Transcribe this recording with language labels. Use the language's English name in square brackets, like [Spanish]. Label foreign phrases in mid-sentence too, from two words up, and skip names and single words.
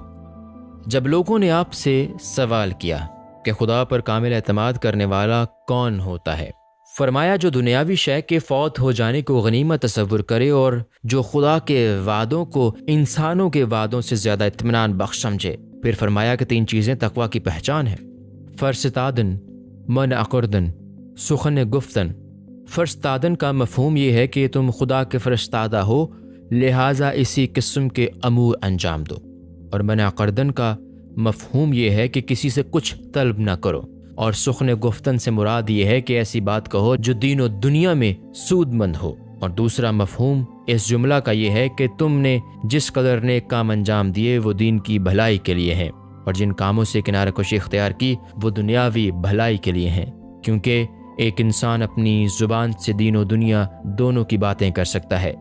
[Urdu] جب لوگوں نے آپ سے سوال کیا کہ خدا پر کامل اعتماد کرنے والا کون ہوتا ہے، فرمایا جو دنیاوی شے کے فوت ہو جانے کو غنیمت تصور کرے اور جو خدا کے وعدوں کو انسانوں کے وعدوں سے زیادہ اطمینان بخش سمجھے۔ پھر فرمایا کہ 3 چیزیں تقویٰ کی پہچان ہیں: [Persian] فرستادن، من اقردن، سخن گفتن۔ [Urdu] فرستادن کا مفہوم یہ ہے کہ تم خدا کے فرستادہ ہو، لہٰذا اسی قسم کے امور انجام دو، اور [Persian] من اقردن [Urdu] کا مفہوم یہ ہے کہ کسی سے کچھ طلب نہ کرو، اور [Persian] سخن گفتن [Urdu] سے مراد یہ ہے کہ ایسی بات کہو جو دین و دنیا میں سود مند ہو۔ اور دوسرا مفہوم اس جملہ کا یہ ہے کہ تم نے جس قدر نیک کام انجام دیے وہ دین کی بھلائی کے لیے ہیں، اور جن کاموں سے کنارہ کشی اختیار کی وہ دنیاوی بھلائی کے لیے ہیں، کیونکہ ایک انسان اپنی زبان سے دین و دنیا دونوں کی باتیں کر سکتا ہے۔